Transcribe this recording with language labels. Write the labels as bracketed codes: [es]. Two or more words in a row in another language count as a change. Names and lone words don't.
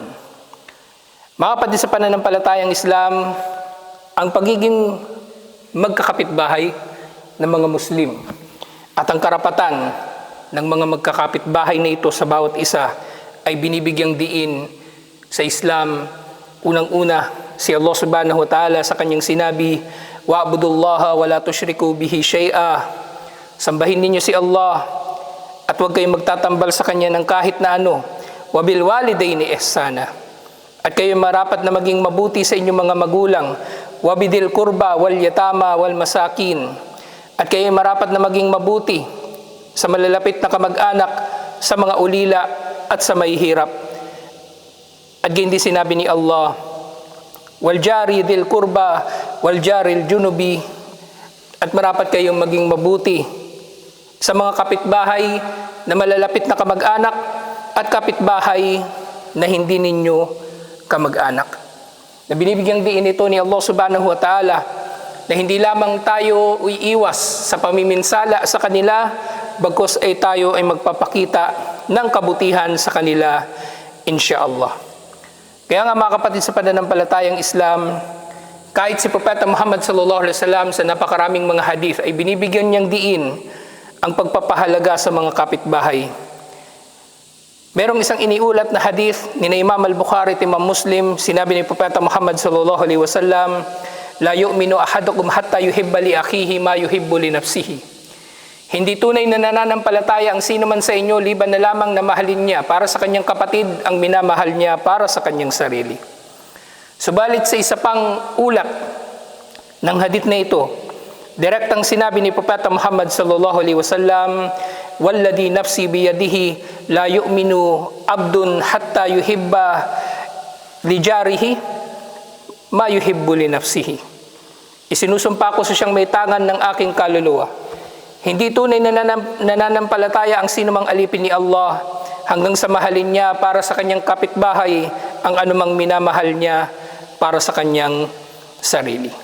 [tl] Mga kapatid sa pananampalatayang Islam, ang pagiging magkakapitbahay ng mga Muslim at ang karapatan ng mga magkakapitbahay na ito sa bawat isa ay binibigyang diin sa Islam. Unang-una, si Allah [ar] سبحانه وتعالى [tl] sa kanyang sinabi, [ar] واعبدوا الله ولا تشركوا به شيئا. [tl] Sambahin ninyo si Allah at huwag kayong magtatambal sa kanya ng kahit na ano. [ar] وبالوالدين إحسانا. [tl] At kayo marapat na maging mabuti sa inyong mga magulang. [ar] وبذي القربى واليتامى والمساكين. [tl] At kayo marapat na maging mabuti sa malalapit na kamag-anak, sa mga ulila at sa mahihirap. At hindi sinabi ni Allah, [ar] والجار ذي القربى والجار الجنب, [tl] at marapat kayong maging mabuti sa mga kapitbahay na malalapit na kamag-anak at kapitbahay na hindi ninyo kamag-anak. Na binibigyang diin ito ni Allah [ar] سبحانه وتعالى [tl] na hindi lamang tayo iiwas sa pamiminsala sa kanila, bagkus ay tayo ay magpapakita ng kabutihan sa kanila, insyaAllah. Kaya nga mga kapatid sa pananampalatayang Islam, kahit si Propeta Muhammad [ar] صلى الله عليه وسلم [tl] sa napakaraming mga hadith ay binibigyan niyang diin ang pagpapahalaga sa mga kapitbahay. Merong isang iniulat na hadith ni Imam Al-Bukhari at Imam Muslim, sinabi ni Propeta Muhammad [ar] صلى الله عليه وسلم, لا يؤمن أحدكم حتى يحب لأخيه ما يحب لنفسه. [tl] Hindi tunay na nananampalataya ang sino man sa inyo liban na lamang na mahalin niya para sa kanyang kapatid ang minamahal niya para sa kanyang sarili. Subalit sa isa pang ulat ng hadith na ito, direktang sinabi ni Propeta Muhammad [ar] صلى الله عليه وسلم, "والذي نفسي بيده لا يؤمن عبد حتى يحب لجاره ما يحب لنفسه." [tl] Isinusumpa ko sa siyang may tangan ng aking kaluluwa. Hindi tunay na nananampalataya ang sinumang alipin ni Allah hanggang sa mahalin niya para sa kanyang kapitbahay ang anumang minamahal niya para sa kanyang sarili.